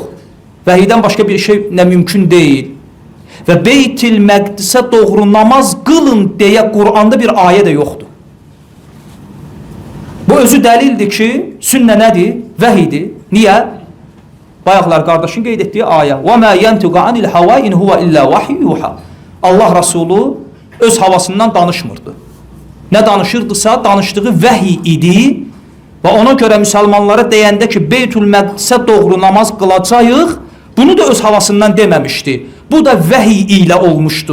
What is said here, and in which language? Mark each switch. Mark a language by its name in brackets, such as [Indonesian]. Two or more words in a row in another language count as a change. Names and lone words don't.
[Azerbaijani] Vəhiydən başqa bir şeylə mümkün deyil. Və Beytül Məqdisə doğru namaz qılın deyə Quranda bir ayə də yoxdur. Bu özü dəlildir ki, sünnə nədir? Vəhidir. Niyə? Bayaqlar qardaşın qeyd etdiyi ayə. [Arabic] وَمَا يَنْتِقَ عَنِ الْحَوَا إِنْ هُوَ إِلَّا وَحْيٌ يُوحَى [Azerbaijani] Allah Rasulü öz havasından danışmırdı. Nə danışırdısa, danışdığı vəhiy idi. Və ona görə müsəlmanlara deyəndə ki, Beytül Məqdisə doğru namaz qılacağıq, bunu da öz havasından deməmişdi. Bu da vəhiy ilə olmuşdu.